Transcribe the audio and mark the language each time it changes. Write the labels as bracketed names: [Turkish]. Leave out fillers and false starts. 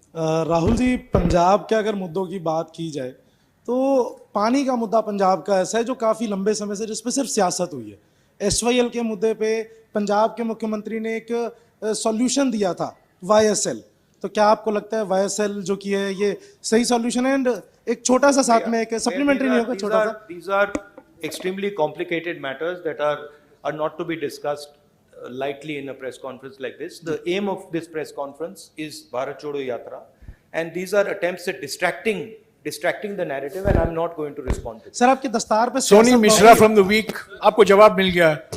[Hindi] राहुल जी, पंजाब के अगर मुद्दों की बात की जाए तो पानी का मुद्दा पंजाब का ऐसा है जो काफ़ी लंबे समय से जिस पे सिर्फ सियासत हुई है. SYL के मुद्दे पे पंजाब के मुख्यमंत्री ने एक सॉल्यूशन दिया था, YSL. तो क्या आपको लगता है YSL जो की है ये सही सॉल्यूशन है? एंड एक छोटा सा साथ में एक सप्लीमेंट्री नहीं होगा छोटा सा. [English] These are extremely complicated matters that are not to be discussed lightly in a press conference like this. The aim of this press conference is Bharat Jodo Yatra, and these are attempts at distracting the narrative, and I'm not going to respond to it. [Hindi] Sir, आपके दस्तार पे Soni Mishra from the week, आपको जवाब मिल गया.